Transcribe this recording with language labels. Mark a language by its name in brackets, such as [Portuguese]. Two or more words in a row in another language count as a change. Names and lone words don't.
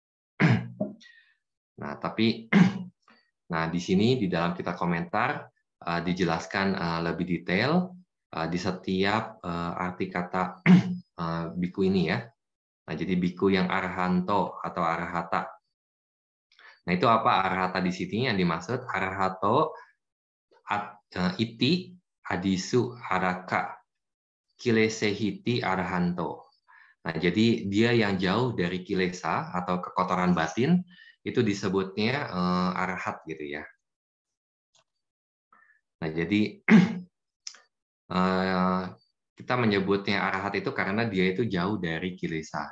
[Indonesian] Nah, tapi di sini di dalam kitab komentar dijelaskan lebih detail di setiap arti kata biku ini ya. Nah, jadi biku yang arahanto atau arahata. Nah, itu apa arahata di sini yang dimaksud? [Pali] Arahato iti adisu haraka kilesehiti arahanto. [Indonesian] Nah, jadi dia yang jauh dari kilesa atau kekotoran batin itu disebutnya arahat gitu ya. Nah, jadi kita menyebutnya arahat itu karena dia itu jauh dari kilesa.